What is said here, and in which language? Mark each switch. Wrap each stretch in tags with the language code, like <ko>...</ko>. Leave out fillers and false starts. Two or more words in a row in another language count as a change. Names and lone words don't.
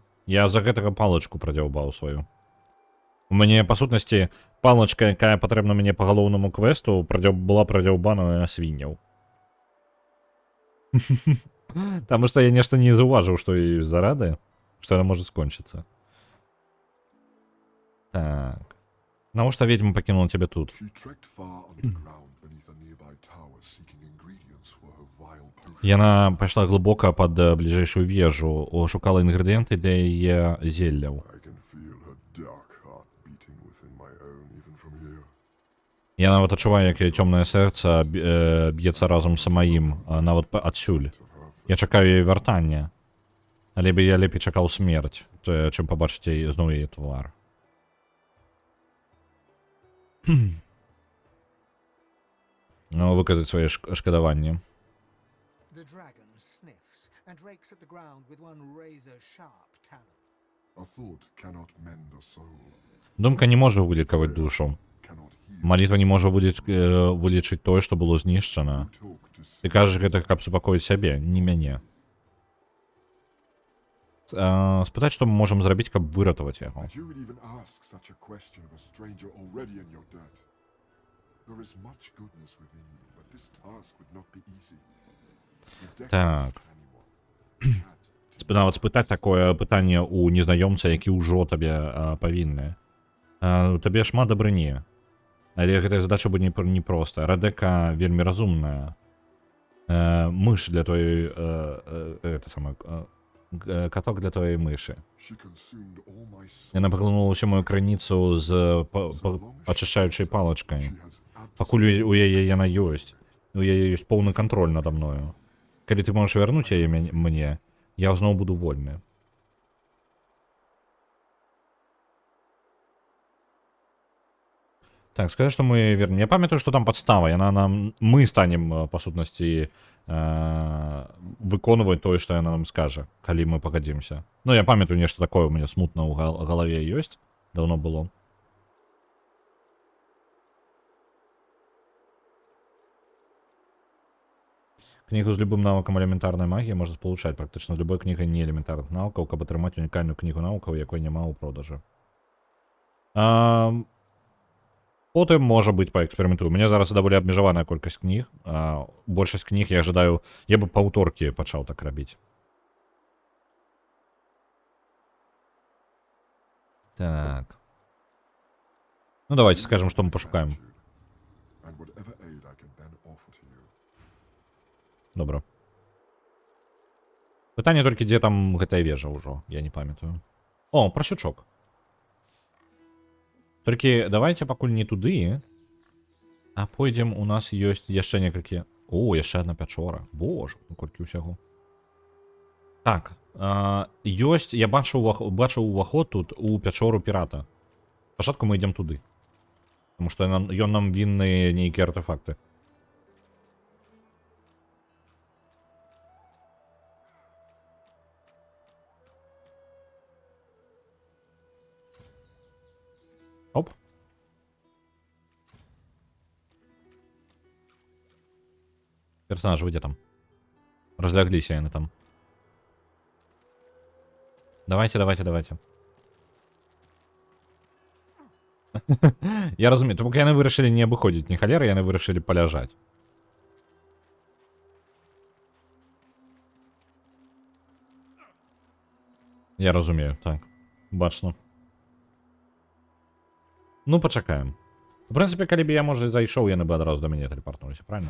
<be>Я за гэтага палачку прадзяўбаў сваю. У мяне, па сутнасці, палачка, якая патрэбна мяне па галоўнаму квесту, была прадзяўбана на свінняў. Таму што я нешта не заўважыў, што ёй зарады, што яна можа скончыцца. Так. Навошта ведьма пакінула цябе тут?</be> <en>She trekked far underground beneath a nearby tower, seeking ingredients for her vile potion.</en> <be>Яна пайшла глыбока пад бліжэйшую вежу, шукала інгрэдыенты для яе зелляў.</be> <en>I can feel her dark heart beating within my own, even from here.</en> <be>Я нават адчуваю, як яе цёмнае сэрца б'ецца разам са маім, нават адсюль. Я чакаю яе вяртання. Але я лепей чакаў смерць, чым пабачыць яе зноў яе твар. Выказаць свае шкадаванні.</be> <en>The dragon sniffs and rakes at the ground with one razor-sharp talon. A thought cannot mend a soul,</en> <be>Думка не можа вылікаваць душу.</be> <en>cannot heal.</en> <be>Малітва не можа вылечыць тое, што было знішчана.</be> <en>Talk to</en> <be>Ты кажаш гэта, каб супакоіць сябе, не мяне. Спытаць, што мы можам зрабіць, каб выратаваць яго.</be> <en>That you would even ask such a question of a stranger already in your debt. There is much goodness within you, but this task would not be easy. The</en> <be>Так.</be> <en>decades of anyone.</en> <be>Нават спытаць такое пытанне ў незнаёмца, які ўжо табе павінны. У табе шмат дабрыні. Але гэтая задача будзе непроста. Радека вельмі разумная.</be> <ru>Мыш для твоей... это самое... каток для твоей мыши.</ru> <en>She consumed all my soul.</en> <be>Яна паглынула ўсю мою крыніцу з ачышчаючай палачкай.</be> <en>She has</en> <be>Пакуль у яе яна ёсць. У яе ёсць поўны кантроль надо мною. Калі ты можаш вярнуць яе мне, я зноў буду вольны. Так, скажи, што мы вернем. Я памятаю, што там падстава. Яна нам... Мы станем, па сутнасці, выконваць тое, што яна нам скажа, калі мы пагадзімся. Ну, я памятаю, нешта такое у мяне смутна ў галаве ёсць. Даўно было.</be> <ru>Книгу с любым навыком элементарной магии можно получать практично с любой книгой не элементарных навыков,</ru> <be>каб атрымаць унікальную книгу навыкаў, якой няма ў продажы. Потым, можа быць, паэксперыментую. У мяне зараз даволі абмежаваная колькасць кніг. Большасць кніг я ожидаю, я бы паўторкі пачаў так рабіць. Так. Ну давайте скажем, што мы пашукаем.</be> <en>and whatever aid I can then offer to you.</en> <be>Добра. Пытанне толькі, дзе там гэтая вежа ўжо, я не памятаю. О, прасючок. Толькі давайте пакуль не туды, а пойдзем, у нас ёсць яшчэ некалькі... О, яшчэ одна пячора. Боже, колькі ўсяго. Так, ёсць, я бачыў уваход тут у пячору пірата. Спачатку мы ідзем туды. Таму што ён нам вінны нейкія артефакты. Оп.</be> <ru>Персонаж, вы где там?</ru> <be>Разляглись яны там. Давайте.</be> <uk>Я розумію, то поки</uk> <be>яны вырашылі не абыходзіць ні халеры, яны вырашылі паляжаць. Я разумею, так. Бачно. Ну, пачакаем. У прынцыпе, калі б я, можа, зайшоў, яны бы адразу да мяне тэлепартнуліся, правильно?</be>